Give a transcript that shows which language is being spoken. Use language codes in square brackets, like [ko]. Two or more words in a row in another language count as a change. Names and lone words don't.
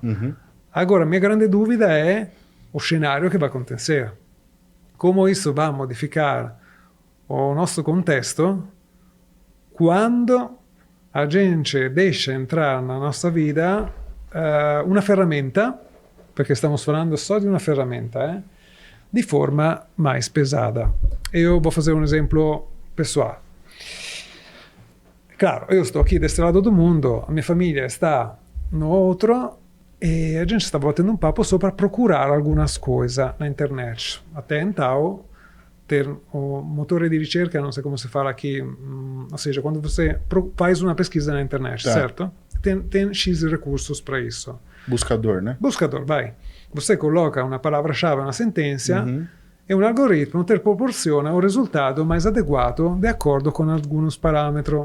[pt] Agora, minha grande dúvida é o cenário que vai acontecer. Como isso vai modificar o nosso contexto quando a gente deixa entrar na nossa vida uma ferramenta, [it] perché stiamo [pt] falando só de uma ferramenta, di forma mais pesada. Eu vou fazer um exemplo pessoal. Claro, eu estou aqui deste lado do mundo, a minha família está no outro, e a gente está batendo um papo só para procurar algumas coisas na internet. Até então, ter o [it] motore di ricerca, non so come si [pt] fala aqui, ou seja, quando você faz uma pesquisa na internet, certo? Tem X recursos para isso. Buscador, né? Buscador, vai. Você coloca uma palavra-chave, uma sentença, e um algoritmo te proporciona o resultado mais adequado de acordo com alguns parâmetros.